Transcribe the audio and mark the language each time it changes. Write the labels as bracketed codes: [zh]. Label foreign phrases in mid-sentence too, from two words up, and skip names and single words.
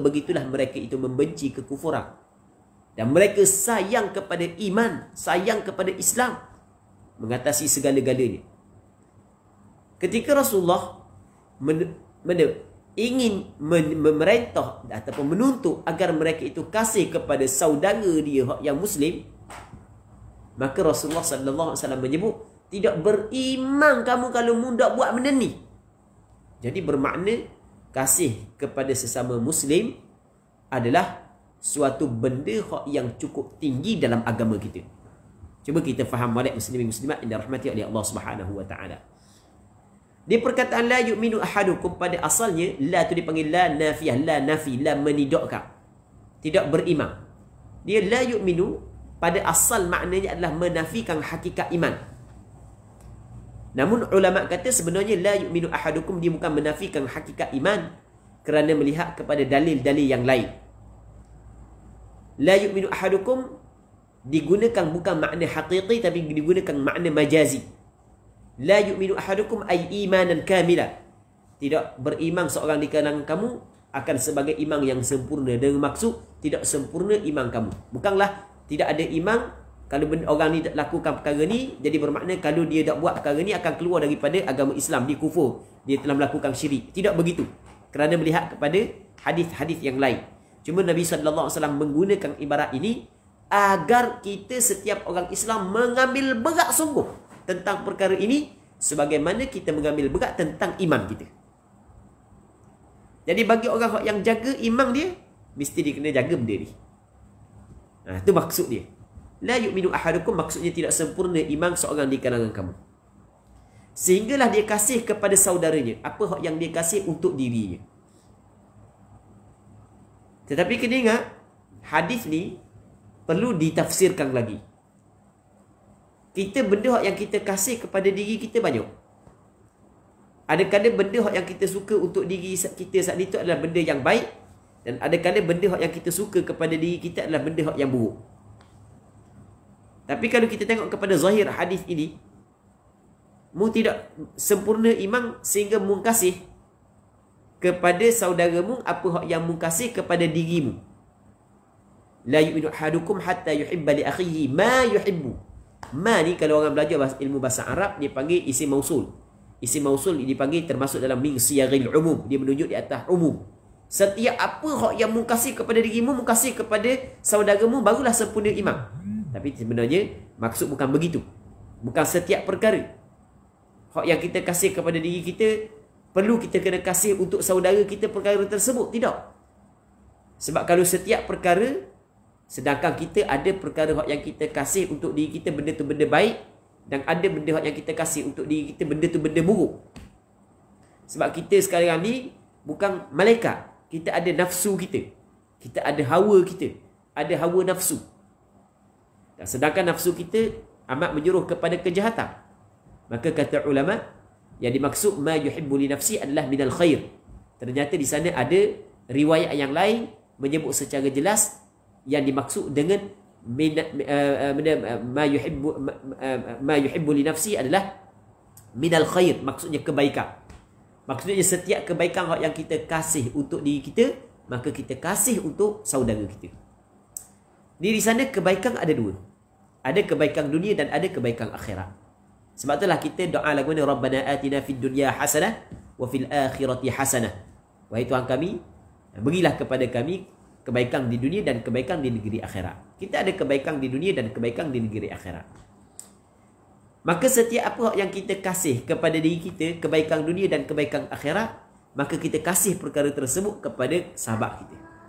[ms] Begitulah mereka itu membenci kekufuran. Dan mereka sayang kepada iman, sayang kepada Islam, mengatasi segala-galanya. Ketika Rasulullah ingin memerintah ataupun menuntut agar mereka itu kasih kepada saudara dia yang Muslim, maka Rasulullah [ar] sallallahu alaihi wasallam [ms] menyebut, tidak beriman kamu kalau muda buat benda ni. Jadi bermakna kasih kepada sesama Muslim adalah suatu benda yang cukup tinggi dalam agama kita. Cuba kita faham molek muslimin muslimat yang dirahmati oleh Allah [ar] Subhanahu wa taala. [ms] Di perkataan [ar] la yu'minu ahadukum, [ms] pada asalnya la tu dipanggil [ar] la nafiyah, la nafi, [ms] la menidakkan. Tidak beriman. Dia [ar] la yu'minu [ms] pada asal maknanya adalah menafikan hakikat iman. Namun ulama kata sebenarnya [ar] la yu'minu ahadukum [ms] dia bukan menafikan hakikat iman kerana melihat kepada dalil-dalil yang lain. [ar] La yu'minu ahadukum [ms] digunakan bukan makna hakiki tapi digunakan makna majazi. [ar] La yu'minu ahadukum ay imanan kamila. [ms] tidak beriman seorang di kalangan kamu akan sebagai imam yang sempurna, dengan maksud tidak sempurna imam kamu. Bukanlah tidak ada imam kalau orang ni lakukan perkara ni, jadi bermakna kalau dia tak buat perkara ni akan keluar daripada agama Islam, dia kufur, dia telah melakukan syirik. Tidak begitu. Kerana melihat kepada hadis-hadis yang lain. Cuma Nabi SAW menggunakan ibarat ini agar kita setiap orang Islam mengambil berat sungguh tentang perkara ini, sebagaimana kita mengambil berat tentang iman kita. Jadi bagi orang yang jaga imam dia, mesti dia kena jaga benda ni. Itu maksud dia. [ar] La yu'minu ahadukum, [ms] maksudnya tidak sempurna imam seorang di kalangan kamu. Sehinggalah dia kasih kepada saudaranya apa yang dia kasih untuk dirinya. Tetapi kena ingat, hadis ni perlu ditafsirkan lagi. Kita benda yang kita kasih kepada diri kita banyak. Ada-kadang benda yang kita suka untuk diri kita saat itu adalah benda yang baik, dan ada-kadang benda yang kita suka kepada diri kita adalah benda yang buruk. Tapi kalau kita tengok kepada zahir hadis ini, mu tidak sempurna iman sehingga mu kasih kepada saudaramu apa yang mu kasih kepada dirimu. [ar] La yu'minu ahadukum hatta yuhibba li akhihi ma yuhibbu. [ms] Ma ni kalau orang belajar ilmu bahasa Arab, dia panggil isim mausul. Isim mausul dipanggil termasuk dalam [ar] min siyagil umum. [ms] Dia menunjuk di atas umum. Setiap apa yang mu kasih kepada dirimu, mu kasih kepada saudaramu, barulah sempurna iman. Tapi sebenarnya maksud bukan begitu. Bukan setiap perkara hak yang kita kasih kepada diri kita perlu kita kena kasih untuk saudara kita perkara tersebut. Tidak. Sebab kalau setiap perkara, sedangkan kita ada perkara hak yang kita kasih untuk diri kita benda tu benda baik, dan ada benda hak yang kita kasih untuk diri kita benda tu benda buruk. Sebab kita sekarang ni bukan malaikat. Kita ada nafsu kita. Kita ada hawa kita. Ada hawa nafsu. Dan sedangkan nafsu kita amat menyuruh kepada kejahatan. Maka kata ulama, yang dimaksud [ar] ma yuhibbu li nafsi [ms] adalah [ar] minal khair. [ms] Ternyata di sana ada riwayat yang lain menyebut secara jelas yang dimaksud dengan [ar] ma yuhibbu li nafsi [ms] adalah [ar] minal khair, [ms] maksudnya kebaikan. Maksudnya setiap kebaikan yang kita kasih untuk diri kita, maka kita kasih untuk saudara kita. Di sana kebaikan ada dua. Ada kebaikan dunia dan ada kebaikan akhirat. Sebab itulah kita doa lagu ni, [ar] Rabbana atina fid dunya hasanah wa fil akhirati hasanah. [ms] Wahai Tuhan kami, berilah kepada kami kebaikan di dunia dan kebaikan di negeri akhirat. Kita ada kebaikan di dunia dan kebaikan di negeri akhirat. Maka setiap apa yang kita kasih kepada diri kita, kebaikan dunia dan kebaikan akhirat, maka kita kasih perkara tersebut kepada sahabat kita.